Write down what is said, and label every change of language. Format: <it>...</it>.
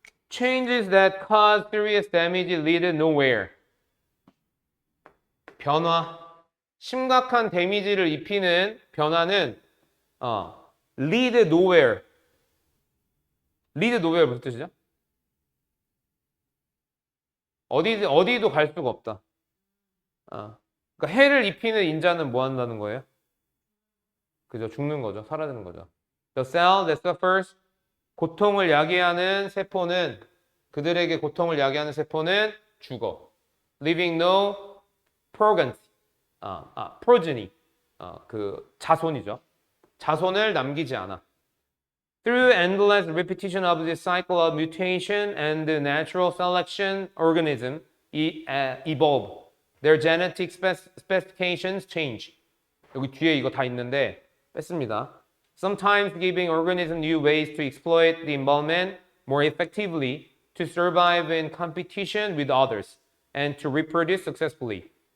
<en>changes that cause serious damage lead nowhere.</en> <ko>변화. 심각한 데미지를 입히는 변화는</ko> <en>lead nowhere.</en> <ko>lead nowhere 무슨 뜻이죠? 어디도 갈 수가 없다. 그러니까 해를 입히는 인자는 뭐 한다는 거예요? 그죠? 죽는 거죠. 사라지는 거죠.</ko> <en>The cell that suffers</en> <ko>고통을 야기하는 세포는 그들에게 고통을 야기하는 세포는 죽어.</ko> <en>Leaving no progeny. progeny.</en> <ko>그 자손이죠. 자손을 남기지 않아.</ko> <en>Through endless repetition of this cycle of mutation and natural selection, organisms evolve. Their genetic specifications change.</en> <ko>여기 뒤에 이거 다 있는데 뺐습니다.</ko> <en>Sometimes giving organisms new ways to exploit the environment more effectively to survive in competition with others and to reproduce successfully.</en>